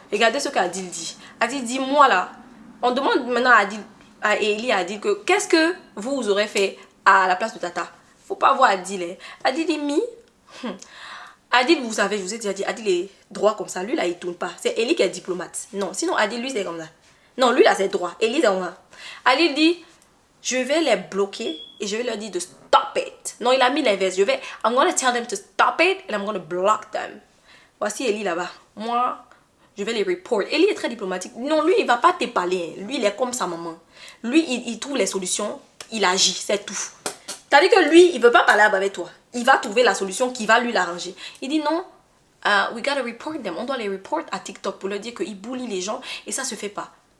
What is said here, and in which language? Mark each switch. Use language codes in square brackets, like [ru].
[fr] Regardez ce qu'Adil dit. Adil dit, moi là, on demande maintenant à Eli, à Adil que qu'est-ce que vous aurez fait à la place de Tata. Faut pas voir Adil. Hein. Adil dit, Adil, vous savez, je vous ai déjà dit, Adil est droit comme ça. Lui là, il tourne pas. C'est Eli qui est diplomate. Non, sinon Adil, lui, c'est comme ça. Non, lui là, c'est droit. Eli, c'est comme ça. Adil dit, je vais les bloquer et je vais leur dire de [en] stop it. [fr] Non, il a mis l'inverse. [en] I'm gonna tell them to stop it and I'm gonna block them. [fr] Voici Eli là-bas. Moi, je vais les report. Eli est très diplomatique. Non, lui, il ne va pas te parler. Lui, il est comme sa maman. Lui, il trouve les solutions. Il agit, c'est tout. C'est-à-dire que lui, il ne veut pas parler avec toi. Il va trouver la solution qui va lui l'arranger. Il dit non, [en] we gotta report them. [fr] On doit les report à TikTok pour leur dire qu'ils bully les gens. Et ça ne se fait pas.